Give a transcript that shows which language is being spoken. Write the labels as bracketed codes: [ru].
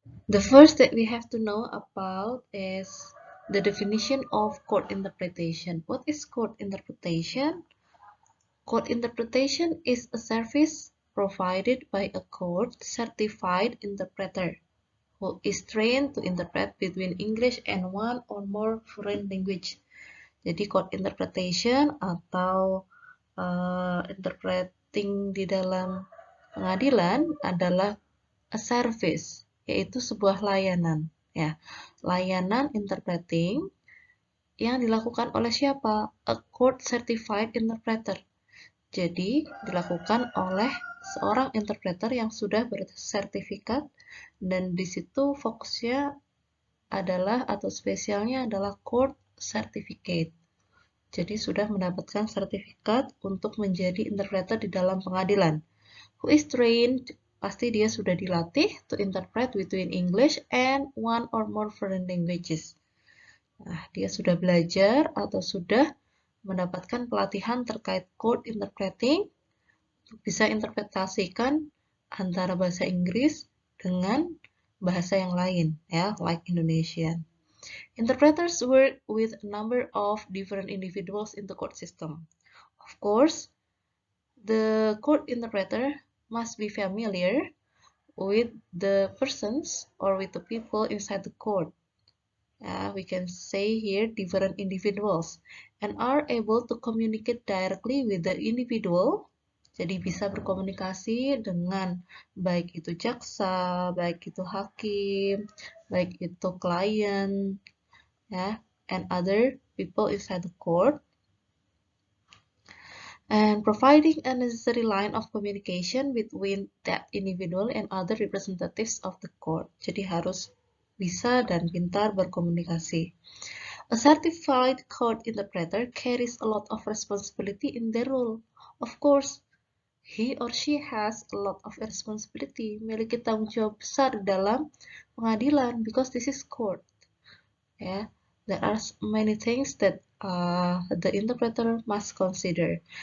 [en] The first that we have to know about is the definition of court interpretation. What is court interpretation? Court interpretation is a service provided by a court-certified interpreter who is trained to interpret between English and one or more foreign language. [id] Jadi court interpretation atau interpreting di dalam pengadilan adalah [en] a service, [id] yaitu sebuah layanan. Ya, layanan interpreting yang dilakukan oleh siapa? [en] A court-certified interpreter. [id] Jadi, dilakukan oleh seorang interpreter yang sudah bersertifikat dan di situ fokusnya adalah atau spesialnya adalah court certificate. Jadi, sudah mendapatkan sertifikat untuk menjadi interpreter di dalam pengadilan. [en] Who is trained? [id] Pasti dia sudah dilatih [en] to interpret between English and one or more foreign languages. [id] Nah, dia sudah belajar atau sudah mendapatkan pelatihan terkait court interpreting untuk bisa interpretasikan antara bahasa Inggris dengan bahasa yang lain, ya, [en] like Indonesian. Interpreters work with a number of different individuals in the court system. Of course, the court interpreter must be familiar with the persons or with the people inside the court. We can say here different individuals and are able to communicate directly with the individual. [id] Jadi bisa berkomunikasi dengan baik itu jaksa, baik itu hakim, baik itu klien, ya, [en] and other people inside the court. And providing a necessary line of communication between that individual and other representatives of the court. [id] Jadi harus bisa dan pintar berkomunikasi. [en] A certified court interpreter carries a lot of responsibility in their role. Of course, he or she has a lot of responsibility, [id] memiliki tanggung jawab besar dalam pengadilan [en] because this is court. Yeah, there are many things that the interpreter must consider.